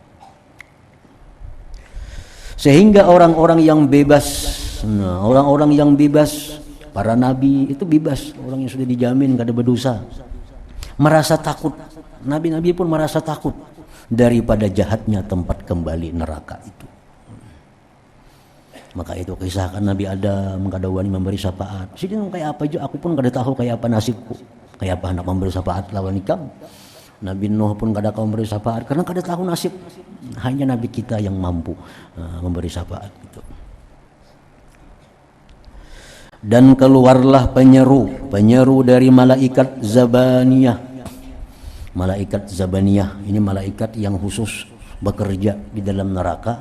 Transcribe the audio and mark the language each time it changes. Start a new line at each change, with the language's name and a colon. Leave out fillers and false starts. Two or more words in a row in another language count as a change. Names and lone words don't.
Indonesian: Sehingga orang-orang yang bebas, orang-orang yang bebas, para nabi itu bebas, orang yang sudah dijamin gak ada berdosa, merasa takut. Nabi-nabi pun merasa takut daripada jahatnya tempat kembali neraka itu. Maka itu kisahkan Nabi Adam kada wani memberi syafaat. Sini kayak apa aja, aku pun kada tahu kayak apa nasibku, kayak apa hendak memberi syafaat lawan ikam. Nabi Nuh pun kada kau memberi syafaat karena kada tahu nasib. Hanya Nabi kita yang mampu memberi syafaat itu. Dan keluarlah penyeru dari malaikat Zabaniyah. Malaikat Zabaniyah ini malaikat yang khusus bekerja di dalam neraka.